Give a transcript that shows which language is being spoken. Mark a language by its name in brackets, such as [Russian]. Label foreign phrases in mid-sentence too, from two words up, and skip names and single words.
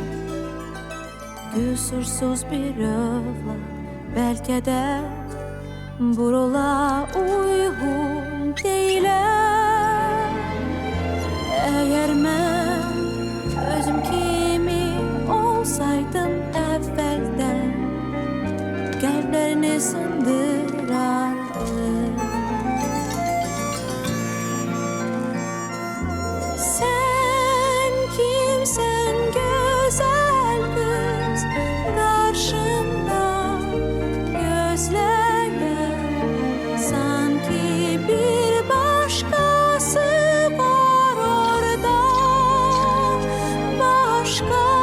[Azerbaijani] Qüsursuz bir övlad, bəlkə də buralı uyğun deyiləm. Əgər mən özüm kimi olsaydım əvvəldən, qəlblərini sındırardım. [Turkish] Sen kimsen güzel kız, karşımda gözlerim, sanki bir başkası var orada, başka.